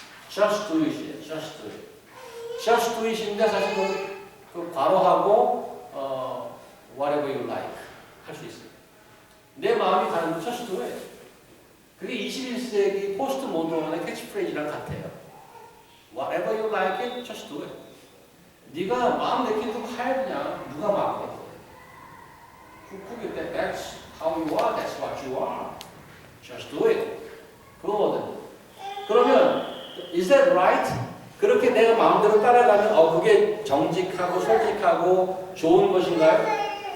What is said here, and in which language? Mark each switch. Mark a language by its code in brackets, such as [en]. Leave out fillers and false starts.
[en] Just do it, just do it. Just do it인데 [ko] 사실 그 괄호하고 [en] whatever you like [ko] 할 수 있어요. 내 마음이 가는 거 [en] just do it. [ko] 그게 21세기 포스트 모던의 캐치프레이즈랑 같아요. [en] Whatever you like it, just do it. [ko] 네가 마음 내키는 거 해 그냥 누가 막아? 그게 [en] that's how you are, that's what you are. Just do it. [ko] 그거거든. 그러면 [en] is that right? [ko] 그렇게 내가 마음대로 따라가면 그게 정직하고 솔직하고 좋은 것인가요?